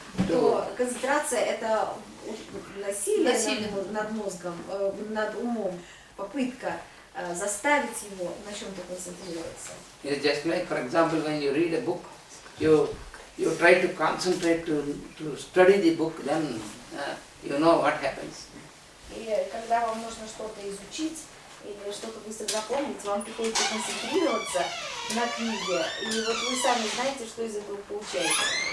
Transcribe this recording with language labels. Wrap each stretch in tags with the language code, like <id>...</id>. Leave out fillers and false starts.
<ru>То концентрация это насилие над мозгом, над умом, попытка заставить его на чем-то концентрироваться.</ru> <en>It's just like, for example, when you read a book, you try to concentrate to study the book, then you know what happens.</en> <ru>И когда вам нужно что-то изучить или что-то быстро запомнить, вам приходится концентрироваться на книге, и вот вы сами знаете, что из этого получается.</ru>